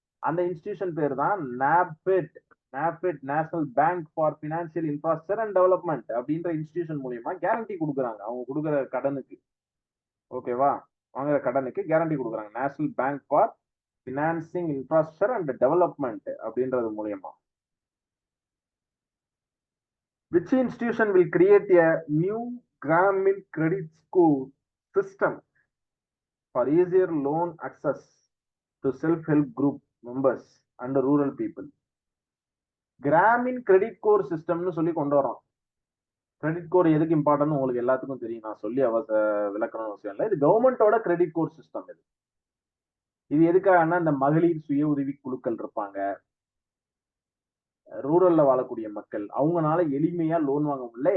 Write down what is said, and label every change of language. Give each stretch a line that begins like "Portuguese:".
Tamil: அந்த இன்ஸ்டிடியூஷன் பேர் தான் நாபெட். நாபெட் national bank for financial infrastructure and development அப்படின்ற இன்ஸ்டிடியூஷன் மூலியமா கேரண்டி கொடுக்குறாங்க. அவங்க கொடுக்குற கடனுக்கு. ஓகேவா? வாங்குற கடனுக்கு கேரண்டி கொடுக்குறாங்க. National bank for financing infrastructure and development அப்படின்றது மூலியமா.
English: Which institution will create a new Grameen credit score system for easier loan access to self-help group members and rural people?
Tamil: Gramin credit core சிஸ்டம்னு சொல்லி கொண்டு வரோம். Credit core எதுக்கு important உங்களுக்கு எல்லாத்துக்கும் தெரியும். நான் சொல்லி விளக்கணும் அவசியம் இல்லை. இது கவர்மெண்டோட கிரெடிட் கோர் சிஸ்டம். இது எதுக்காகன்னா இந்த மகளிர் சுய உதவி குழுக்கள் இருப்பாங்க, ரூரல்ல வாழக்கூடிய மக்கள், அவங்கனால எளிமையா லோன் வாங்க முடியல.